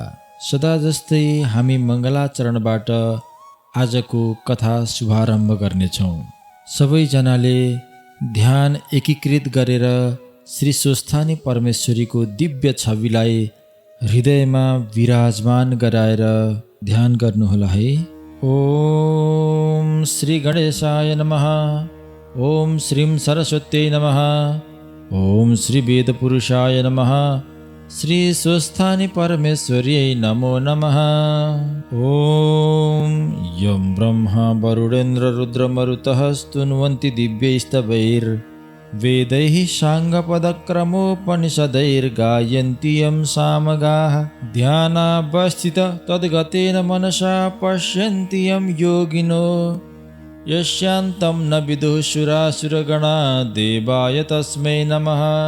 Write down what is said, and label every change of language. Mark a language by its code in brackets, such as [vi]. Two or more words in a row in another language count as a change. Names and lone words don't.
[ne] सदा जस्तै हामी मङ्गलाचरणबाट आजको कथा शुभारम्भ गर्नेछौँ। सबैजनाले ध्यान एकीकृत गरेर श्री स्वस्थानी परमेश्वरीको दिव्य छविलाई हृदयमा विराजमान गराएर ध्यान गर्नुहोला है। [sa] ओम श्री गणेशाय नमः। ओम श्रीं सरस्वत्यै नमः। ओम श्री वेदपुरुषाय नमः। श्री स्वस्थानी परमेश्वर्यै नमो नमः। ओम यं ब्रह्मा वरुणेन्द्र रुद्रमरुतः स्तुन्वन्ति दिव्यैस्तवैर्वेदैः साङ्गपदक्रमोपनिषदैर्गायन्ति यं सामगाः ध्यानावस्थित तद्गतेन मनसा पश्यन्ति यं योगिनो यस्यान्तं न विदुः सुरासुरगणा देवाय तस्मै नमः।